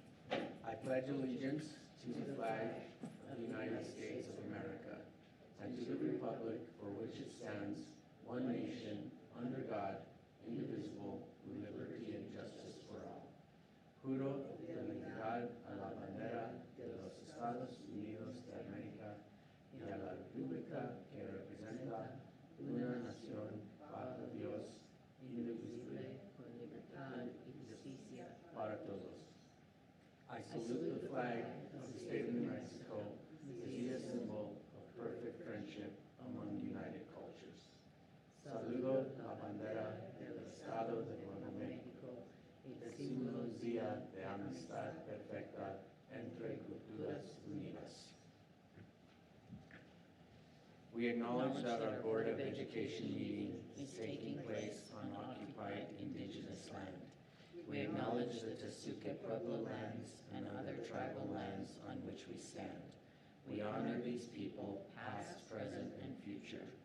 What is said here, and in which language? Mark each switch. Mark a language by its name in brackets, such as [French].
[English] I pledge allegiance to the flag of the United States of America and to the republic for which it stands, one nation, under God, indivisible, with liberty and justice for all. [Spanish] Juro fidelidad a la bandera de los Estados Unidos de América y a la república que representa una nación bajo Dios, indivisible, con libertad y justicia para todos. [English] I salute the flag of the state of New Mexico as a symbol of perfect friendship among united cultures. [Spanish] Saludo la bandera del Estado de Nuevo México y símbolo día de amistad perfecta entre culturas unidas. [English] We acknowledge that our Board of Education meeting is taking place on occupied indigenous land. We acknowledge the Tesuque Pueblo lands and other tribal lands on which we stand. We honor these people, past, present, and future.